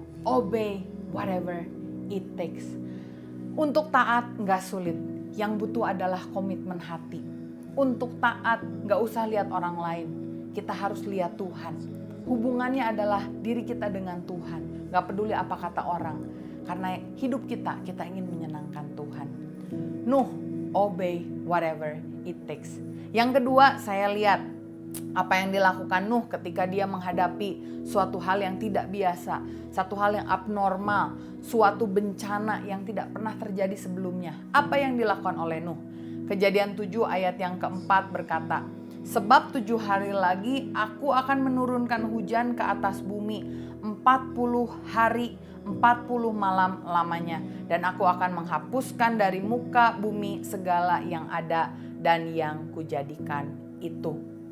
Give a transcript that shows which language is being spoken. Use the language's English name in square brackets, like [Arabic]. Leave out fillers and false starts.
[English] Obey whatever it takes. [Indonesian] Untuk taat gak sulit. Yang butuh adalah komitmen hati. Untuk taat gak usah lihat orang lain. kita harus lihat Tuhan. Hubungannya adalah diri kita dengan Tuhan. Gak peduli apa kata orang. Karena hidup kita ingin menyenangkan Tuhan. [English] Nuh, obey whatever it takes. [Indonesian] Yang kedua, saya lihat apa yang dilakukan Nuh ketika dia menghadapi suatu hal yang tidak biasa, satu hal yang abnormal, suatu bencana yang tidak pernah terjadi sebelumnya. Apa yang dilakukan oleh Nuh? Kejadian 7 ayat yang keempat berkata, sebab 7 hari lagi aku akan menurunkan hujan ke atas bumi 40 hari 40 malam lamanya, dan aku akan menghapuskan dari muka bumi segala yang ada dan yang kujadikan itu.